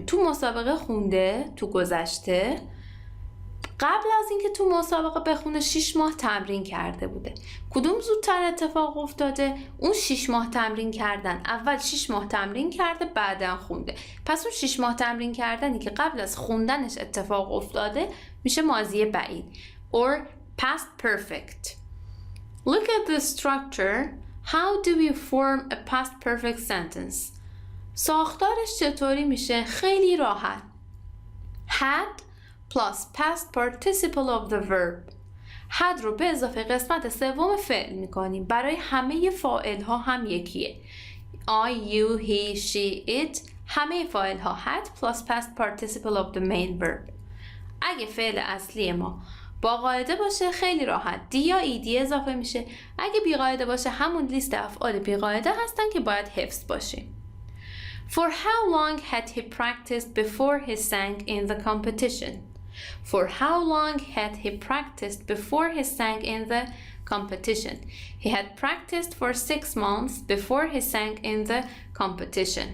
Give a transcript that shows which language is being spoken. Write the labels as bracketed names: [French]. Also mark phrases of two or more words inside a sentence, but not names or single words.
[Persian] تو مسابقه خونده تو گذشته، قبل از اینکه تو مسابقه بخونه 6 ماه تمرین کرده بوده. کدوم زودتر اتفاق افتاده؟ اون 6 ماه تمرین کردن. اول 6 ماه تمرین کرده بعدن خونده. پس اون 6 ماه تمرین کردنی که قبل از خوندنش اتفاق افتاده میشه ماضی بعید [English] or past perfect. Look at the structure. How do we form a past perfect sentence? [Persian] ساختارش چطوری میشه؟ خیلی راحت. [English] Had plus past participle of the verb. [Persian] had رو به اضافه قسمت سوم فعل میکنیم. برای همه فاعل ها هم یکیه. [English] I, you, he, she, it. [Persian] همه فاعل ها [English] had plus past participle of the main verb. [Persian] اگه فعل اصلی ما با قاعده باشه خیلی راحت دی یا ایدی اضافه میشه. اگه بی قاعده باشه همون لیست افعال بی قاعده هستن که باید حفظ باشه. [English] For how long had he practiced before he sang in the competition? For how long had he practiced before he sang in the competition? He had practiced for 6 months before he sang in the competition.